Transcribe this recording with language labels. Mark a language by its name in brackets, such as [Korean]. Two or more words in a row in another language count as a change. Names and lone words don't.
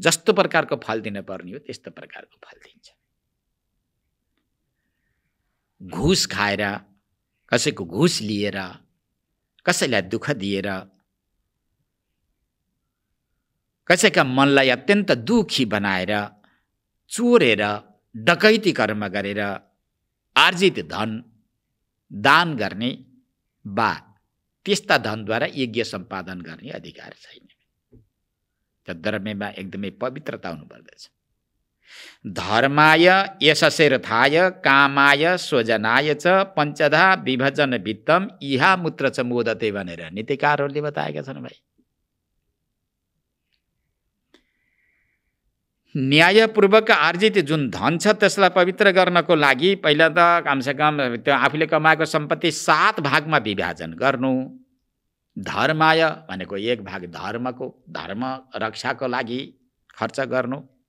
[Nepali] जस्तो प्रकारको फल दिनुपर्ने हो त्यस्तो प्रकारको फल दिन्छ। घुस खाएर, कसैको घुस लिएर, कसैलाई दुःख दिएर, कसैका मनलाई अत्यन्त दुखी बनाएर, चोरेर, डकैती कर्म गरेर आर्जित धन दान गर्ने वा त्यस्ता धनद्वारा यज्ञ सम्पादन गर्ने अधिकार छैन। त धर्ममा एकदमै पवित्रता हुनुपर्दछ। [Sanskrit] धर्माय यशसेरथाय कामाय स्वजनाय च पञ्चधा विभजन वित्तम इहा मूत्र च मोदते [Nepali] भनेर नीतिकारहरूले बताएका छन्। भाइ, न्यायपूर्वक आर्जित जुन धन छ त्यसलाई पवित्र गर्नको लागि पहिला त कमसेकम त्यो आफूले कमाएको सम्पत्ति 7 भागमा विभाजन गर्नु। धर्माय भनेको 1 भाग धर्मको, धर्म रक्षाको लागि खर्च गर्नु।